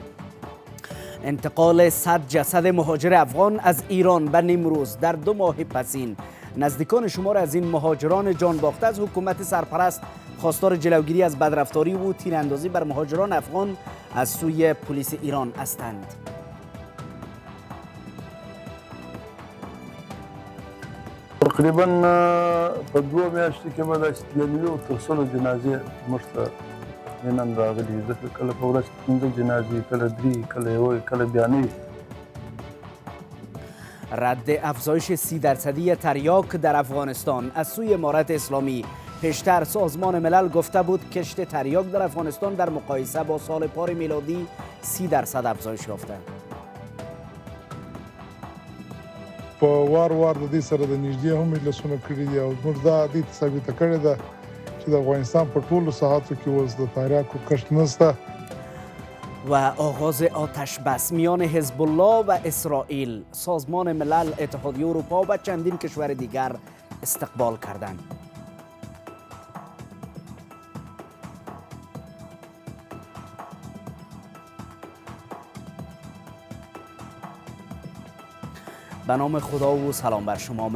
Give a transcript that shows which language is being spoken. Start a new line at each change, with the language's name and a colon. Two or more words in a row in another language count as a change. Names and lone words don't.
Persian: انتقال 100 جسد مهاجر افغان از ایران به نیمروز در 2 ماه پسین. نزدیکان شمار از این مهاجران جان باخته از حکومت سرپرست خواستار جلوگیری از بدرفتاری و تیراندازی بر مهاجران افغان از سوی پلیس ایران هستند.
Pashto: تقریبا په 2 میاشتو کې به داسې تللي وو تر 100 جنازې موږ ته نن راغلي. ځکه کله په ورځ کې 15 جنازې، کله 3، کله 1، کله بیا نه.
Persian: رد افزایش 30% تریاک در افغانستان از سوی امارت اسلامی. پیشتر سازمان ملل گفته بود کشت تریاک در افغانستان در مقایسه با سال پار میلادی 30% افزایش یافته.
Pashto: په وار د دې سره د نږدې هم مجلسونه کړي دي او موږ دا دې ثابته کړې ده چې د افغانستان په ټولو ساحاتو کې اوس د تریاکو کښت نشته.
Persian: و آغاز آتش بس میان حزب الله و اسرائیل. سازمان ملل، اتحادیه اروپا و چندین کشور دیگر استقبال کردند. به نام خدا و سلام بر شما.